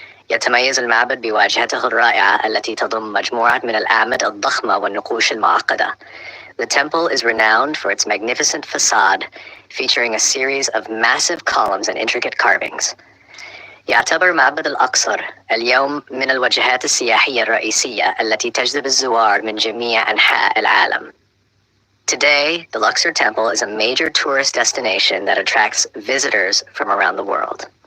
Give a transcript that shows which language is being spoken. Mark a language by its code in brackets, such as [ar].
[ar] يتميز المعبد بواجهته الرائعة التي تضم مجموعة من الأعمدة الضخمة والنقوش المعقدة. [en] The temple is renowned for its magnificent facade, featuring a series of massive columns and intricate carvings. [ar] يعتبر معبد الأقصر اليوم من الوجهات السياحية الرئيسية التي تجذب الزوار من جميع أنحاء العالم. [en] Today, the Luxor Temple is a major tourist destination that attracts visitors from around the world.